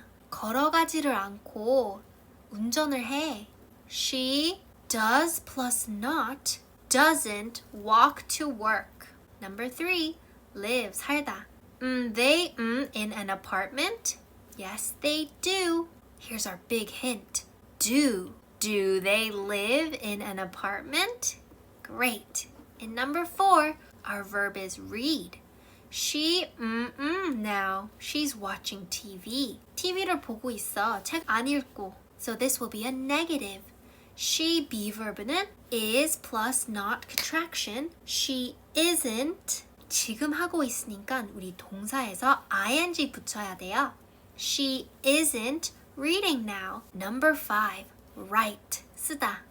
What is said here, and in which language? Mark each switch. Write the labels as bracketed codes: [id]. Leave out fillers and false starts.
[ko] 걸어가지를 않고 운전을 해. [en] She does plus not, doesn't walk to work. Number 3, live, 살다. They in an apartment? Yes, they do. Here's our big hint. Do they live in an apartment? Great. And number 4, our verb is read. She, now. She's watching TV. [ko] TV를 보고 있어. 책 안 읽고. [en] So this will be a negative. She, be verb는 is plus not contraction. She isn't. [ko] 지금 하고 있으니까 우리 동사에서 ing 붙여야 돼요. [en] She isn't reading now. Number 5, write, 쓰다.